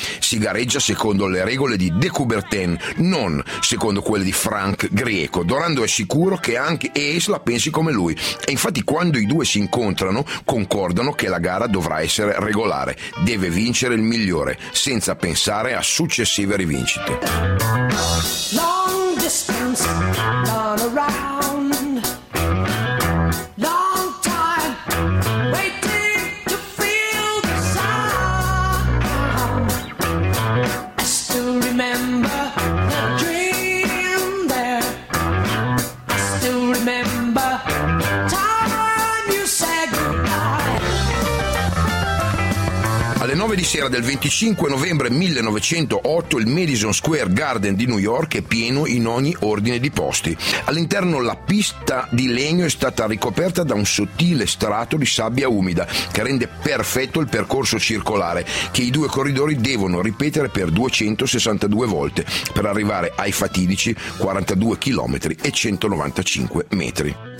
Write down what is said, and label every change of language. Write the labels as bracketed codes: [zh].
[it] Si gareggia secondo le regole di De Coubertin, non secondo quelle di Frank Greco. Dorando è sicuro che anche Ace la pensi come lui, e infatti quando i due si incontrano concordano che la gara dovrà essere regolare, deve vincere il migliore senza pensare a successive rivincite. [en] Long distance, gone around. Long time, waiting to feel the sound. I still remember the dream there. I still remember the time you said goodbye. [it] Alle 9 di sera del 25 novembre 1908 il Madison Square Garden di New York è pieno in ogni ordine di posti. All'interno la pista di legno è stata ricoperta da un sottile strato di sabbia umida che rende perfetto il percorso circolare che i due corridori devono ripetere per 262 volte per arrivare ai fatidici 42 km e 195 metri.